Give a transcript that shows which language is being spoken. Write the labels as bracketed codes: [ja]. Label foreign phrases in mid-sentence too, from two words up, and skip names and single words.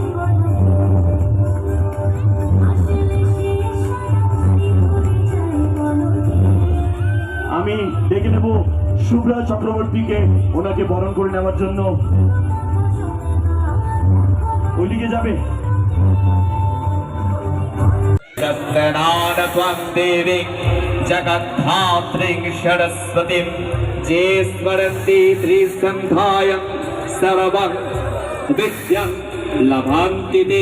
[bn] আমি ডেকে নেব শুভ্রা চক্রবর্তীকে, ওনাকে বরণ করে নেওয়ার জন্য। ওইদিকে যাবে। [sa] जगद्धात्रीं सरस्वतीं जे स्मरन्ति त्रिसन्ध्यां सर्वं विद्यां लभन्ति ते।